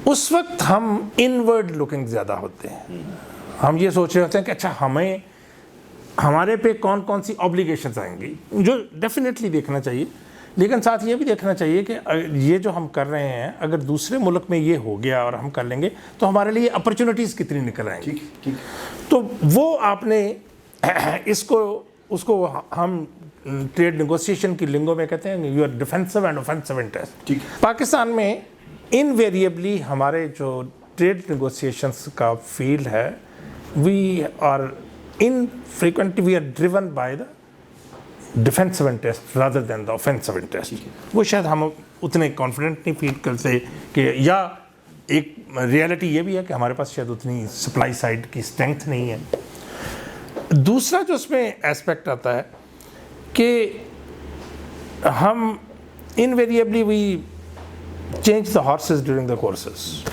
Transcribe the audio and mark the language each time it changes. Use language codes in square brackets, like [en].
[ur] اس وقت ہم inward looking زیادہ ہوتے ہیں, ہم یہ سوچ رہے ہوتے ہیں کہ اچھا ہمارے پہ کون کون سی آبلیگیشنز آئیں گی, جو ڈیفینیٹلی دیکھنا چاہیے, لیکن ساتھ یہ بھی دیکھنا چاہیے کہ یہ جو ہم کر رہے ہیں اگر دوسرے ملک میں یہ ہو گیا اور ہم کر لیں گے تو ہمارے لیے اپرچونیٹیز کتنی نکل آئیں گی. تو وہ آپ نے اس کو ہم ٹریڈ نیگوسیشن کی لنگو میں کہتے ہیں [en] You are defensive and offensive interest. [ur] Pakistan میں انویریبلی ہمارے جو ٹریڈ نیگوسیشنس کا فیلڈ ہے, [en] We are infrequently we are driven by the defensive interest rather than the offensive interest. [ur] وہ شاید ہم اتنے کانفیڈنٹ نہیں فیل کرتے کہ, یا ایک ریالٹی یہ بھی ہے کہ ہمارے پاس شاید اتنی سپلائی سائڈ کی اسٹرینتھ نہیں ہے. دوسرا جو اس میں ایسپیکٹ آتا ہے کہ ہم invariably [en] We change the horses during the courses.